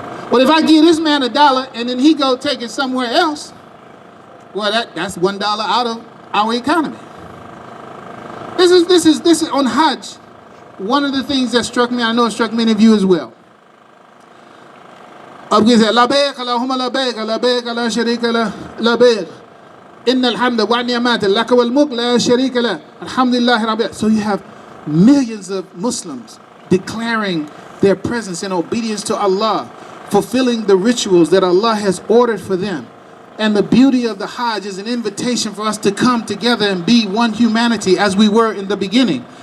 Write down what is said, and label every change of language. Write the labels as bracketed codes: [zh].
[en] But if I give this man $1 and then he go take it somewhere else, well, that's $1 out of our economy. This is on Hajj. One of the things that struck me, I know it struck many of you as well. [ar] أبغي لبيك اللهم لبيك لبيك لا شريك له لبيك إن الحمد والنعمات لك والملك لا شريك له الحمد لله رب. [en] So you have millions of Muslims declaring their presence in obedience to Allah, fulfilling the rituals that Allah has ordered for them. And the beauty of the Hajj is an invitation for us to come together and be one humanity as we were in the beginning.